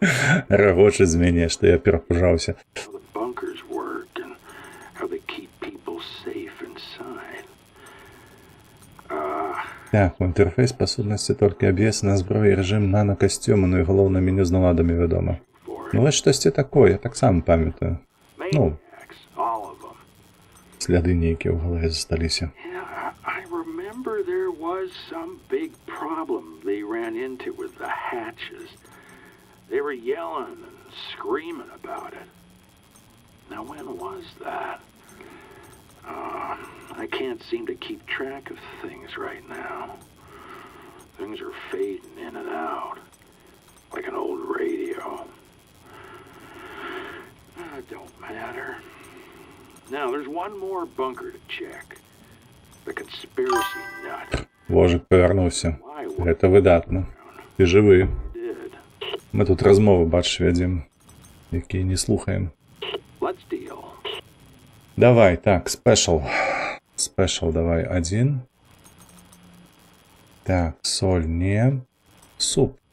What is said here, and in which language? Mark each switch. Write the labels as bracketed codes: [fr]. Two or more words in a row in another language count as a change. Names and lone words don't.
[be] Рагочаць з мяне, што я перапужаўся. Так, у інтэрфейс па сутнасці толькі аб'ясна зброя і рэжым нано-касцюма, ну і галоўна меню з наладамі, вядома. Ну вось штосьці такое, я таксама памятаю. Ну, сляды нейкія ў галаве засталіся. [en] I can't seem to keep track of things right now. Things are fading in and out, like an old radio. Don't matter. Now, there's one more bunker to check. The conspiracy nut. [uk] Вожик повернувся. [be] Гэта выдатна. Ты жывы. Мы тут размовы, бачиш, вядзем, якія не слухаем. Давай, так, спешл. Спешл давай 1. Так, соль не. Суп.